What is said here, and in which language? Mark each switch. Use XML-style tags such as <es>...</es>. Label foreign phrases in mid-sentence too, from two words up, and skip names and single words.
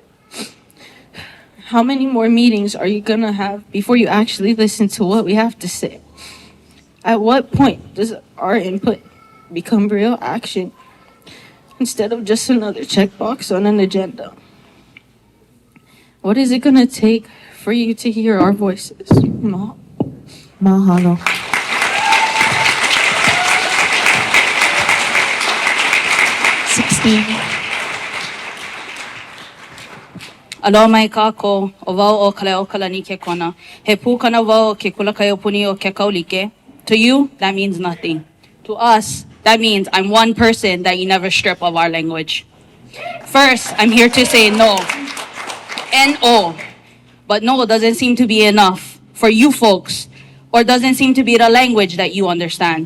<en>How many more meetings are you gonna have before you actually listen to what we have to say? At what point does our input become real action instead of just another checkbox on an agenda? What is it gonna take for you to hear our voices? Mahalo.</en> <haw>Aloha mai kako, o wau o Haleakalā ke kona. He pūkana wau ke kulakai opuni o ke kaulike.</haw> <en>To you, that means nothing. To us, that means I'm one person that you never strip of our language. First, I'm here to say no. N-O. But no doesn't seem to be enough for you folks, or doesn't seem to be the language that you understand.</en>